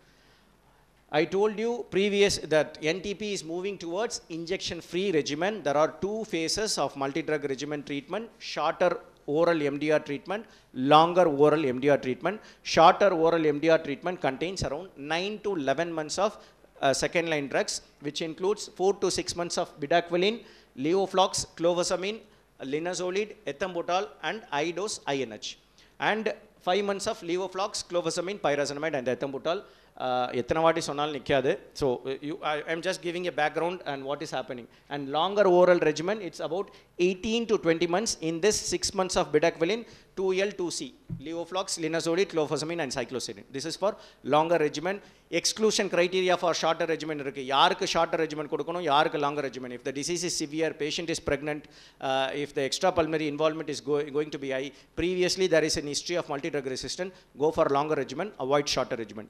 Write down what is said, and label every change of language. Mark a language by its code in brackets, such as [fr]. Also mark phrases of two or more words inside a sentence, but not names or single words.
[en] I told you previous that NTEP is moving towards injection-free regimen. There are 2 phases of multi-drug regimen treatment, shorter oral MDR treatment, longer oral MDR treatment. Shorter oral MDR treatment contains around 9 to 11 months of second line drugs, which includes 4 to 6 months of bedaquiline, levoflox, clofazimine, linezolid, ethambutol and I-dose INH. And 5 months of levoflox, clofazimine, pyrazinamide and ethambutol. So I am just giving a background and what is happening. And longer oral regimen, it's about 18 to 20 months. In this 6 months of bedaquiline, 2L, 2C, levoflox, linezolid, clofazimine and cycloserine. This is for longer regimen. Exclusion criteria for shorter regimen. Yark shorter regimen, yark longer regimen. If the disease is severe, patient is pregnant, if the extrapulmonary involvement is going to be high, previously there is a history of multi-drug resistance, go for longer regimen, avoid shorter regimen.